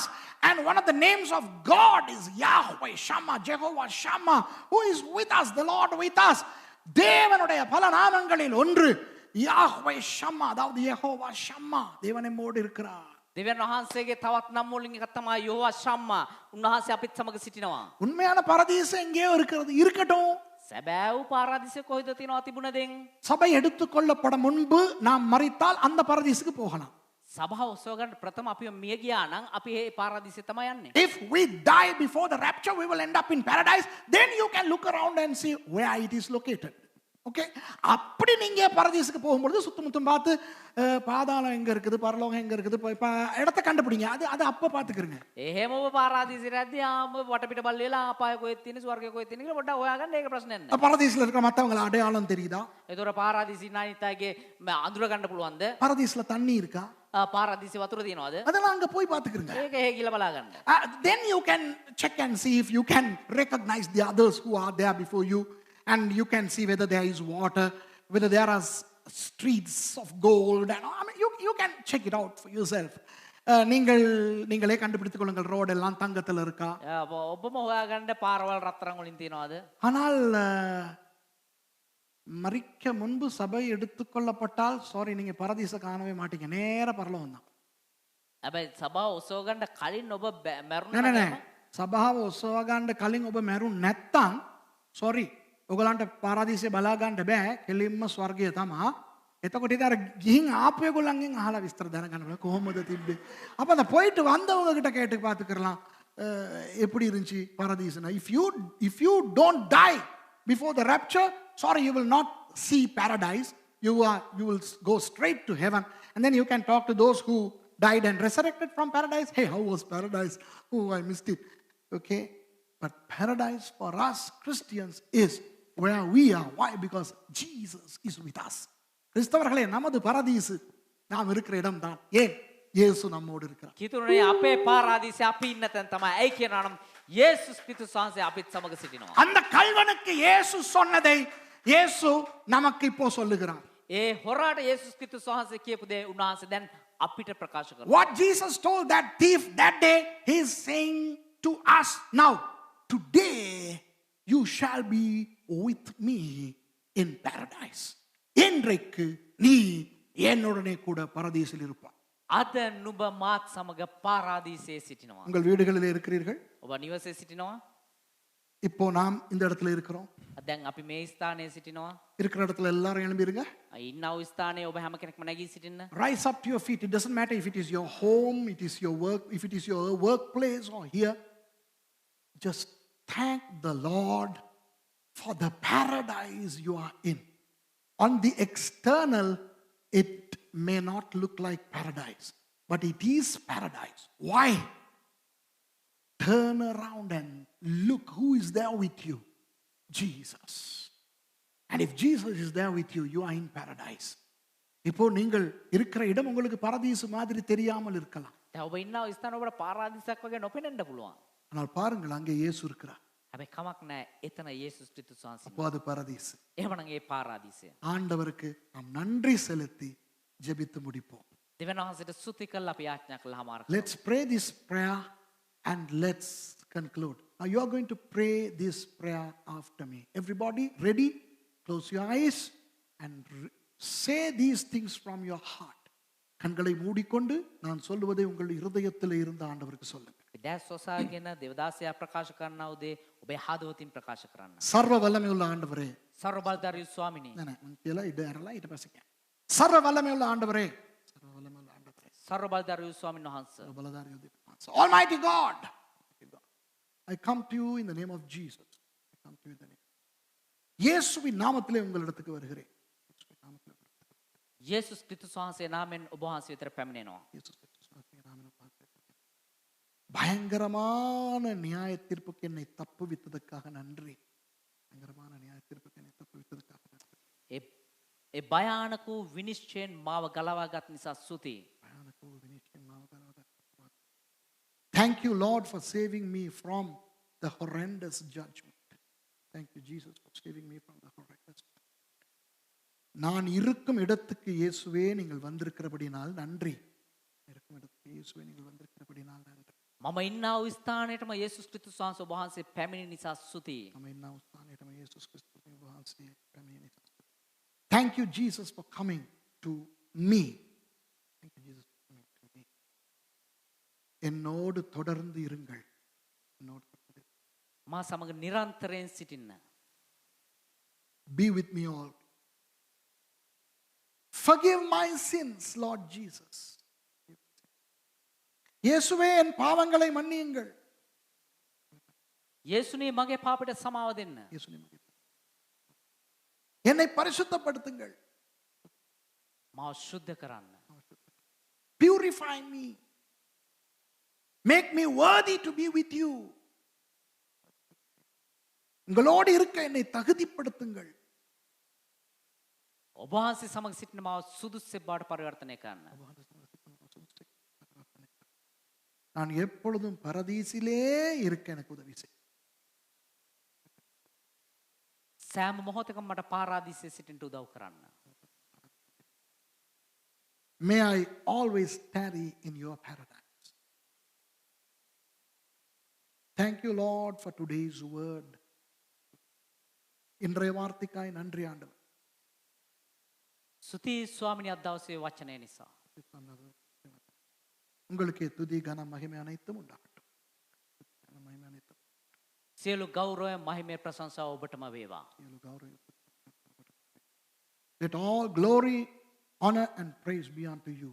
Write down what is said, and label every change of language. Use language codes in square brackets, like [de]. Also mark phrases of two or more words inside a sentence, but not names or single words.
[en] And one of the names of God is Yahweh Shammah, Jehovah Shammah, who is with us, the Lord with us. [ta] தேவனுடைய பல நாமங்களில் ஒன்று யாஹ்வே ஷம்மா, அதாவது யெகோவா ஷம்மா, தேவன் நம்மோடு இருக்கிறார். [si] දෙවියන් වහන්සේගේ තවත් නම් වලින් එකක් තමයි යෝවා ශම්මා. උන්වහන්සේ අපිත් සමග සිටිනවා. [ta] உண்மையான பரதீசம் எங்கேயோ இருக்கிறது, இருக்கட்டும். [si] සැබෑවූ පාරාදීසය කොහෙද තියෙනවා තිබුණදෙන්? [ta] சபை எடுத்துக்கொள்ளப்பட முன்பு நாம் மரித்தால் அந்த பரதீசுக்கு போகலாம். [si] සභාව ඔසව ගන්න ප්‍රථම අපිව මිය ගියා නම් අපි මේ පාරාදීසය තමයි යන්නේ. [en] If we die before the rapture, we will end up in paradise. Then you can look around and see where it is located. [ta] ஓகே, அப்படி நீங்க பரதீசுக்கு போகும்பொழுது சுத்தமுத்தம் பார்த்து பாதாளம் எங்க இருக்குது, பரலோகம் எங்க இருக்குது, இடத்த கண்டுபிடிங்க. அது அது அப்ப பாத்துக்கிறீங்க. [si] එහෙම ඔබ පාරාදීසයට යද්දී ආම වටපිට බල්ල වෙලා අපාය කොහෙද තියෙන්නේ, ස්වර්ගය කොහෙද තියෙන්නේ කියලා පොඩ්ඩක් හොයාගන්න. ඒක ප්‍රශ්නයක් නෑ. [ta] பரதீசுல இருக்கிற மத்தவங்கள அடையாளம் தெரியுதா? [si] ඒතොර පාරාදීසී නායිතාගේ අඳුර ගන්න පුළුවන්ද? [ta] பரதீசுல தண்ணி இருக்கா? [si] පාරාදීසී වතුර තියෙනවද? [ta] அதெல்லாம் அங்க போய் பாத்துக்கிறீங்க. [si] ඒක එහෙ ගිහලා බලා ගන්න. [en] Then you can check and see if you can recognize the others who are there before you. And you can see whether there is water, whether there are streets of gold. And I mean, you can check it out for yourself. [ta] நீங்களே கண்டுபிடித்துக் கொள்ளுங்கள், ரோடு எல்லாம் தங்கத்தில் இருக்கா. [si] ඔබම හොයාගන්න පාරවල් රත්තරන් වලින් තියනවාද? [ta] ஆனால் மரிக்க முன்பு சபை எடுத்துக்கொள்ளப்பட்டால் சாரி, நீங்க பரதீச காணவே மாட்டீங்க, நேர பரலோகம் தான். [si] හැබැයි සභාව ඔසව ගන්න කලින් ඔබ මැරුණා නෑ සභාව ඔසව ගන්න කලින් ඔබ මැරුණ නැත්තම් sorry, ඔයගලන්ට පාරාදීසය බලා ගන්න බෑ, කෙලින්ම ස්වර්ගය තමයි. එතකොට ඉතින් අර ගිහින් ආපු ඒගොල්ලන්ගෙන් අහලා විස්තර දැනගන්න බෑ කොහොමද තිබ්බේ. [ta] அப்ப அந்த போயிட்டு வந்தவங்க கிட்ட கேட்டு பார்த்துக்கலாம் எப்படி இருந்துச்சு பாரதீஸ்னா. [en] if you don't die before the rapture, sorry, you will not see paradise. You will go straight to heaven, and then you can talk to those who died and resurrected from paradise. Hey, how was paradise? Oh, I missed it. Okay, but paradise for us Christians is where we are. Why? Because Jesus is with us. [ta] கிறிஸ்தவர்களே, நமது பரதீசு நாம் இருக்கிற இடம் தான். ஏன்? இயேசு நம்மோடு இருக்கிறார். [si] කිතුරුනේ අපේ පාරාදීසය අපි ඉන්න තැන තමයි. ඇයි කියනවා නම් යේසුස් ක්‍රිස්තුස් වහන්සේ අපිත් සමග සිටිනවා. [ta] அந்த கல்வனுக்கு இயேசு சொன்னதை இயேசு நமக்கு இப்போ சொல்லுகிறார். [si] ඒ හොරාට යේසුස් ක්‍රිස්තුස් වහන්සේ කියපු දේ උන්වහන්සේ දැන් අපිට ප්‍රකාශ කරනවා. [en] What Jesus told that thief that day, he is saying to us now, today you shall be with me in paradise. [ta] இன்றைக்கு நீ என்னுடனே கூட பரதீசில் இருப்பாய். [si] අද නුඹ මාත් සමග පාරාදීසයේ සිටිනවා. [ta] உங்கள் வீடுகளில் இருக்கிறீர்கள். [si] ඔබ නිවසේ සිටිනවා. [ta] இப்போ நாம் இந்த இடத்துல இருக்கிறோம். [si] දැන් අපි මේ ස්ථානයේ සිටිනවා. [ta] இருக்கிற இடத்துல எல்லாரும் எழும்பிருங்க. [si] ඉන්නව ස්ථානයේ ඔබ හැම කෙනෙක්ම නැගී සිටින්න. [en] Rise up to your feet. It doesn't matter if it is your home, it is your work, if it is your workplace or here. Just thank the Lord for the paradise you are in. On the external, it may not look like paradise, but it is paradise. Why? Turn around and look who is there with you. Jesus. And if Jesus is there with you, you are in paradise. [ta] இப்போ நீங்கள் இருக்கிற இடம் உங்களுக்கு பரதீசு மாதிரி தெரியாமல் இருக்கலாம். [si] දැන් ඔබ ඉන්නව ස්ථාන ඔබට පාරාදීසයක් වගේ නොපෙනෙන්න පුළුවන්. [ta] ஆனால் பாருங்கள் அங்கே இயேசு இருக்கிறார். [si] හැබැයි කමක් නැහැ. එතන යේසුස් ක්‍රිස්තුස් වහන්සේ. [ta] அப்போ அது பரதீசு. [si] එහෙමනම් ඒ පාරාදීසය. [ta] ஆண்டவருக்கு நாம் நன்றி செலுத்தி ஜெபித்து முடிப்போம். [si] දෙවියන් වහන්සේට ස්තුති කරලා අපි යාඥා කළා හමාර. [en] Let's pray this prayer and let's conclude. Now you are going to pray this prayer after me. Everybody ready? Close your eyes and say these things from your heart. [ta] கண்களை மூடிக்கொண்டு நான் சொல்லுவதை உங்கள் இருதயத்தில் இருந்து ஆண்டவருக்கு சொல்லுங்க. [si] දැස් ඔසාගෙන දේවදාසයා ප්‍රකාශ කරනා උදේ ඔබේ හදවතින් ප්‍රකාශ කරන්න. [ta] சர்வ வல்லமையுள்ள ஆண்டவரே. [si] සර්ව බලධාරී ස්වාමිනේ. නෑ කියලා ඉඩ ඇරලා ඊට පස්සේ කියන්න. [ta] சர்வ வல்லமையுள்ள ஆண்டவரே. சர்வ வல்லமையுள்ள ஆண்டவரே. [si] සර්ව බලධාරී ස්වාමීන් වහන්සේ. සර්ව බලධාරී [en] Almighty God. I come to you in the name of Jesus. I come to you in the name. [ta] இயேசுவின் நாமத்திலே உங்களிடத்துக்கு வருகிறேன். [si] යේසුස් ක්‍රිස්තුස් වහන්සේ නාමයෙන් ඔබ වහන්සේ වෙතට පැමිණෙනවා. [ta] பயங்கரமான நியாய தீர்ப்புக்கு என்னை தப்புவித்ததற்காக நன்றி. பயங்கரமான நியாய தீர்ப்புக்கு என்னை தப்புவித்ததற்காக நன்றி. [si] ඒ භයානක වූ විනිශ්චයෙන් මාව ගලවාගත් නිසා ස්තුතියි. [en] Thank you, Lord, for saving me from the horrendous judgment. Thank you, Jesus, for saving me from the horrendous judgment. [ta] நான் இருக்கும் இடத்துக்கு இயேசுவே நீங்கள் வந்திருக்கிறபடினால் நன்றி. இருக்கும் இடத்துக்கு இயேசுவே நீங்கள் வந்திருக்கிறபடினால் நன்றி. [si] මම ඉන්නා වූ ස්ථානයටම යේසුස් ක්‍රිස්තුස් වහන්සේ ඔබ වහන්සේ පැමිණි නිසා ස්තුතියි. මම ඉන්නා වූ ස්ථානයටම යේසුස් ක්‍රිස්තුස් වහන්සේ පැමිණි නිසා. [en] Thank you, Jesus, for coming to me. Thank you, Jesus, for coming to me. [ta] என்னோடு தொடர்ந்து இருங்கள். என்னோடு தொடர்ந்து. [si] මා සමග නිරන්තරයෙන් සිටින්න. [en] Be with me all. Forgive my sins, Lord Jesus. [ta] இயேசுவே என் பாவங்களை மன்னியுங்கள். [si] යේසුනේ මගේ පාපයට සමාව දෙන්න. [ta] இயேசுவே மன்னியுங்கள். என்னை பரிசுத்தப்படுத்துங்கள். [si] මාව ශුද්ධ කරන්න. [en] Purify me. Make me worthy to be with you. [ta] உங்களோடு இருக்க என்னை தகுதிப்படுத்துங்கள். [si] ඔබ වහන්සේ සමග සිටින මාව සුදුස්සෙක් බවට පරිවර්තනය කරන්න. [ta] நான் எப்பொழுதும் பரதீசிலே இருக்க எனக்கு உதவி செய். [si] සෑම මොහොතකම මට පාරාදීසයේ සිටින්න උදව් කරන්න. [en] May I always tarry in your paradise. Thank you, Lord, for today's word. [ta] இன்றைய வார்த்தைக்காய் நன்றி ஆண்டவர். [si] ස්තුතියි ස්වාමිනේ අද දවසේ වචනය නිසා. [ta] உங்களுக்கு துதி கன மகிமை அனைத்தும் உண்டாகட்டும். மகிமை அனைத்தும். [si] සියලු ගෞරවය මහිමය ප්‍රශංසාව ඔබටම වේවා. [en] Let all glory, honor and praise be unto you.